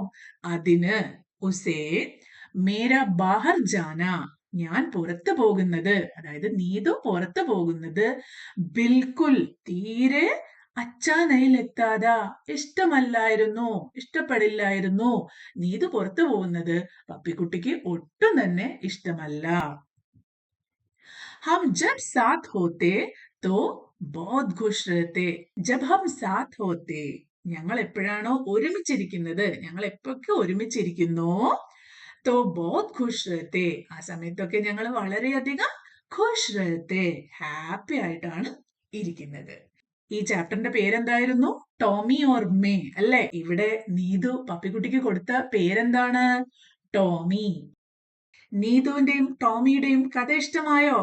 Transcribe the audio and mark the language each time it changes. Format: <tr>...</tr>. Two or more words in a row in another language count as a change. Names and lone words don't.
<ml>അതിന്</ml> <hi>उसे मेरा बाहर जाना,</hi> <ml>ഞാൻ പുറത്തു പോകുന്നത്, അതായത് നീതു പുറത്തു പോകുന്നത് ബിൽക്കുൽ തീരെ</ml> <hi>अच्छा नहीं लगता था,</hi> <ml>ഇഷ്ടമല്ലായിരുന്നു, ഇഷ്ടപ്പെടില്ലായിരുന്നു. നീതു പുറത്തു പോകുന്നത് പപ്പിക്കുട്ടിക്ക് ഒട്ടും തന്നെ ഇഷ്ടമല്ല.</ml> <hi>हम जब साथ होते तो बहुत खुश रहते. जब हम साथ होते,</hi> <ml>ഞങ്ങൾ എപ്പോഴാണോ ഒരുമിച്ചിരിക്കുന്നത്, ഞങ്ങൾ എപ്പൊക്കെ ഒരുമിച്ചിരിക്കുന്നു,</ml> <hi>तो बहुत खुश रहते,</hi> <ml>ആ സമയത്തൊക്കെ ഞങ്ങൾ വളരെയധികം</ml> <hi>खुश रहते,</hi> <ml>ഹാപ്പി ആയിട്ടാണ് ഇരിക്കുന്നത്. ഈ ചാപ്റ്ററിന്റെ പേരെന്തായിരുന്നു?</ml> <hi>टोमी और मैं</hi> <ml>അല്ലെ? ഇവിടെ നീതു പപ്പിക്കുട്ടിക്ക് കൊടുത്ത പേരെന്താണ്? ടോമി. നീതുവിന്റെയും ടോമിയുടെയും കഥ ഇഷ്ടമായോ?</ml>